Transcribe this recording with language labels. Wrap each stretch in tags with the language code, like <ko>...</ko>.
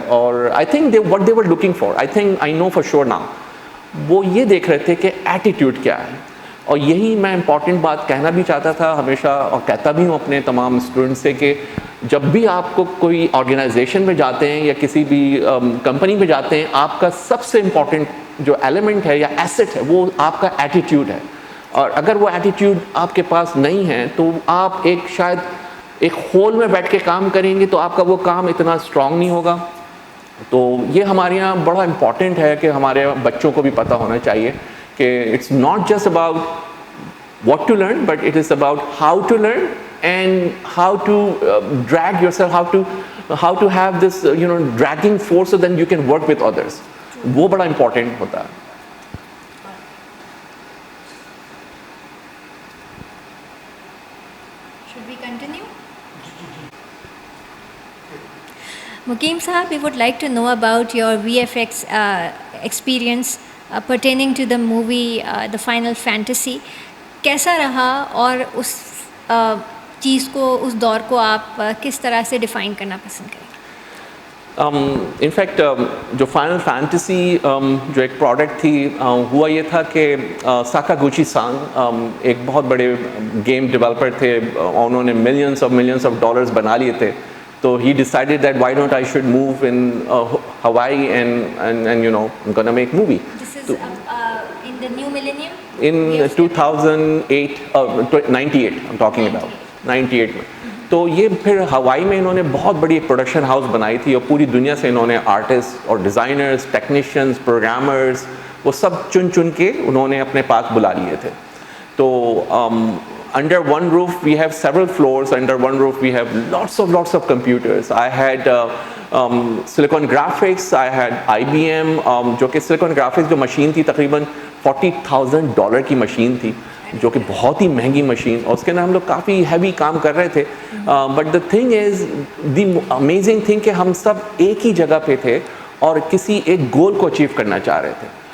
<hi>और</hi> <en>I think what they were looking for, I know for sure now,</en> <hi>वो ये देख रहे थे कि एटीट्यूड क्या है, और यही मैं इम्पॉर्टेंट बात कहना भी चाहता था हमेशा, और कहता भी हूँ अपने तमाम स्टूडेंट्स से कि जब भी आपको कोई ऑर्गेनाइजेशन में जाते हैं या किसी भी कंपनी में जाते हैं, आपका सबसे इम्पॉर्टेंट जो एलिमेंट है या एसेट है वो आपका एटीट्यूड है, और अगर वो एटीट्यूड आपके पास नहीं है तो आप शायद एक होल में बैठ के काम करेंगे तो आपका वो काम इतना स्ट्रांग नहीं होगा। तो ये हमारे यहाँ बड़ा इम्पॉर्टेंट है कि हमारे बच्चों को भी पता होना चाहिए कि</hi> <en>It's not just about what to learn, but it is about how to learn and how to drag yourself, how to have this dragging force so then you can work with others.</en> <hi>वो बड़ा important होता है।</hi> <en>Should we continue? Mukeem Sahab, we would like to know about your VFX experience pertaining to the movie The Final Fantasy.</en> <hi>कैसा रहा, और उस चीज़ को, उस दौर को आप किस तरह से डिफ़ाइन करना पसंद करें? इनफैक्ट जो फाइनल फैंटेसी जो एक प्रोडक्ट थी, हुआ ये था कि साकागुची सान एक बहुत बड़े गेम डेवलपर थे, उन्होंने मिलियंस ऑफ डॉलर्स बना लिए थे, तो</hi> <en>ही decided that why not I should move in Hawaii and gonna make movie. In the new millennium? In 2008, 98 I'm talking about, 98 में।</en> <hi>तो ये फिर हवाई में इन्होंने बहुत बड़ी प्रोडक्शन हाउस बनाई थी, और पूरी दुनिया से इन्होंने आर्टिस्ट और डिज़ाइनर्स, टेक्नीशियंस, प्रोग्रामर्स, वो सब चुन के उन्होंने अपने पास बुला लिए थे।</hi> <en>तो under one roof we have several floors, under one roof we have lots of computers. I had Silicon Graphics, I had IBM,</en> <hi>जो कि Silicon Graphics जो मशीन थी तकरीबन $40,000 की मशीन थी, जो कि बहुत ही महंगी मशीन, और उसके अंदर हम लोग काफ़ी हैवी काम कर रहे थे।</hi> <en>but the thing is, the amazing thing</en> <hi>कि हम सब एक ही जगह पे थे और किसी एक गोल को अचीव करना चाह रहे थे।</hi>